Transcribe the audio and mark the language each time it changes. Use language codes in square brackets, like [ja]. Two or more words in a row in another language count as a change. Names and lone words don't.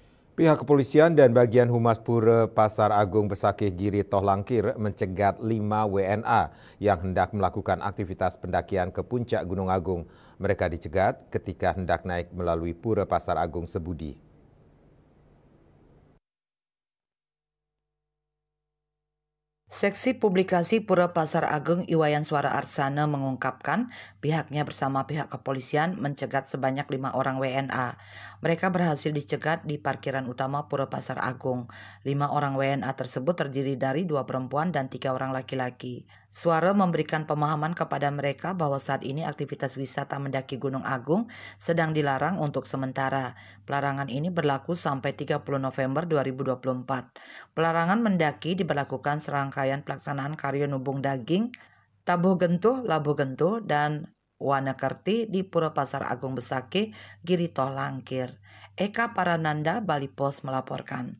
[id] Pihak kepolisian dan bagian Humas Pura Pasar Agung Besakih Giri Tohlangkir mencegat 5 WNA yang hendak melakukan aktivitas pendakian ke puncak Gunung Agung. Mereka dicegat ketika hendak naik melalui Pura Pasar Agung Sebudi. Seksi Publikasi Pura Pasar Agung Iwayan Suara Arsana mengungkapkan pihaknya bersama pihak kepolisian mencegat sebanyak 5 orang WNA. Mereka berhasil dicegat di parkiran utama Pura Pasar Agung. 5 orang WNA tersebut terdiri dari 2 perempuan dan 3 orang laki-laki. Suara memberikan pemahaman kepada mereka bahwa saat ini aktivitas wisata mendaki Gunung Agung sedang dilarang untuk sementara. Pelarangan ini berlaku sampai 30 November 2024. Pelarangan mendaki diberlakukan serangkaian pelaksanaan Karyo Nubung Daging, Tabuh Gentuh, Labuh Gentuh, dan Wanekerti di Pura Pasar Agung Besakih, Giri Tohlangkir. Eka Parananda, Bali Pos melaporkan.